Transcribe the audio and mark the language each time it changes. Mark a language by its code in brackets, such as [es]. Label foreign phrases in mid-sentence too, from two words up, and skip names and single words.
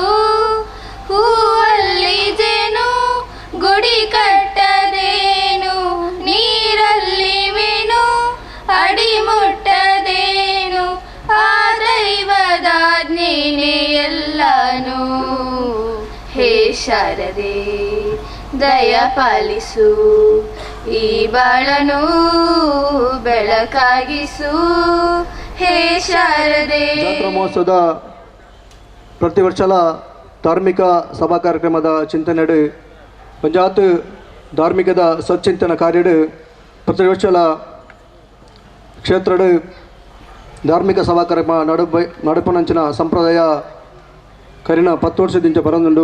[kn] ಹೂವಲ್ಲಿ ಜೇನು ಗುಡಿ ಕಟ್ಟದೇನು, ನೀರಲ್ಲಿ ಮೀನು ಅಡಿ ಮುಟ್ಟದೇನು, ಆ ದೈವದಾಜ್ಞೆನೇ ಎಲ್ಲಾನು. ಹೇ ಶಾರದೆ ದಯ ಪಾಲಿಸು, ಈ ಬಾಳನು ಬೆಳಕಾಗಿಸು. ಹೇ ಶಾರದೆ. [tcy] ಜಾತ್ರಾ ಮಹೋತ್ಸವದ ಪ್ರತಿ ವರ್ಷದ ಧಾರ್ಮಿಕ ಸಭಾ ಕಾರ್ಯಕ್ರಮದ ಚಿಂತನೆಡು ಪಂಚಾಯತ್ ಧಾರ್ಮಿಕದ ಸಚ್ಚಿಂತನ ಕಾರ್ಯಡು ಪ್ರತಿ ವರ್ಷದ ಕ್ಷೇತ್ರಡು ಧಾರ್ಮಿಕ ಸಭಾ ಕಾರ್ಯಕ್ರಮ ನಡುಪನಂಚಿನ ಸಂಪ್ರದಾಯ ಕರಿನ 10 ವರ್ಷದಿಂದ ಬರಂದುಂಡು.